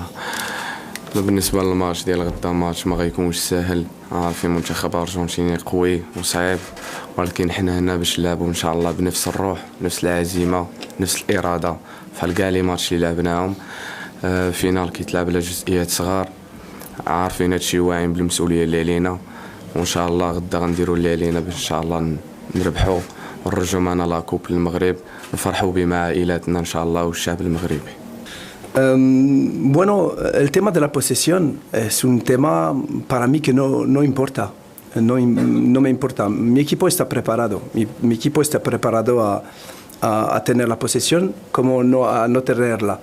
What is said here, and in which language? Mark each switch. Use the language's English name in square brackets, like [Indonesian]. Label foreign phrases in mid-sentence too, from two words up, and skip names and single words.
[Arabic] بالنسبة للماتش ديال غدا ماتش ما غيكونش ساهل عارفين منتخب أرجنتيني قوي وصعيب ولكن حنا هنا باش نلعبوا إن شاء الله بنفس الروح نفس العزيمة نفس الإرادة بحال كاع لي ماتش اللي لعبناهم. فينال كيتلعب على جزئيات صغار عارفين هادشي واعيين بالمسؤولية اللي علينا وإن شاء الله غدا غنديروا اللي علينا باش إن شاء الله نربحوا ونرجعوا معنا لاكوب للمغرب نفرحوا بيه مع عائلاتنا إن شاء الله والشعب المغربي. [Spanish] Bueno, el tema de la posesión es un tema para mí que no importa, no me importa. Mi equipo está preparado, mi equipo está preparado a tener la posesión como a no tenerla.